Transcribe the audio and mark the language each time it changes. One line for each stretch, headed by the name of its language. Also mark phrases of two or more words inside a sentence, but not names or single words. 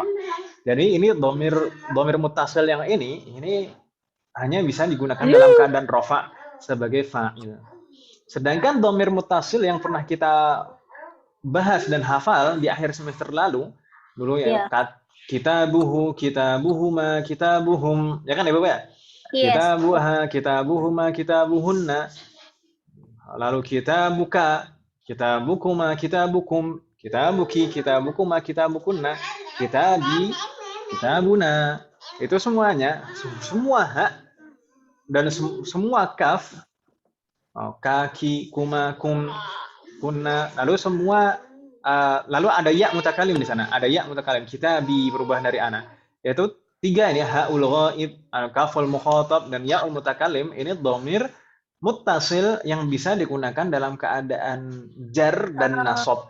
Indonesian: Jadi ini
Arabic: ضمير متصل
Indonesian: yang ini hanya bisa digunakan dalam keadaan rafa sebagai fa'il. Sedangkan
Arabic: ضمير متصل
Indonesian: yang pernah kita bahas dan hafal di akhir semester lalu dulu ya,
Arabic: كتابه كتابهما كتابهم,
Indonesian: ya kan ya Bapak ya? Yes.
Arabic: كتابهما كتابهن. Lalu كتابك كتابكما كتابكم كتابك كتابكما كتابكن, كتابي كتابنا.
Indonesian: Itu semuanya, semua hak dan semua kaf, kaki,
Arabic: كما كم كن,
Indonesian: lalu semua lalu ada
Arabic: ياء المتكلم
Indonesian: di sana. Ada
Arabic: ياء المتكلم.
Indonesian: Kitabi berubah dari ana. Yaitu 3 ini,
Arabic: هاء الغائب, كاف المخاطب,
Indonesian: dan
Arabic: ياء المتكلم.
Indonesian: Ini
Arabic: ضمير متصل
Indonesian: yang bisa digunakan dalam keadaan jar dan nasab.